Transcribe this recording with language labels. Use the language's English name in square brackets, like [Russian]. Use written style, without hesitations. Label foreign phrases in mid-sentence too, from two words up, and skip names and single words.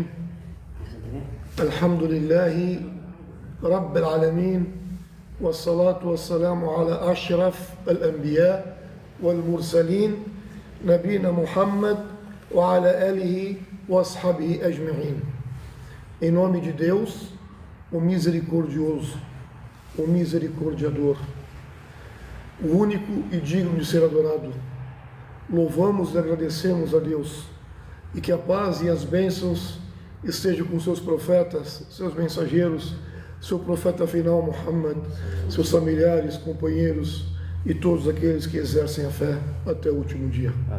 [Arabic] الحمد لله رب العالمين، والصلاة والسلام على أشرف الأنبياء والمرسلين نبينا محمد وعلى آله وأصحابه أجمعين. [Portuguese] Em nome de Deus, o misericordioso, o misericordiador, o único e digno de ser adorado, louvamos e agradecemos a Deus, e que a paz e as bênçãos estejam com seus profetas, seus mensageiros, seu profeta final Muhammad, seus familiares, companheiros e todos aqueles que exercem a fé até o último dia.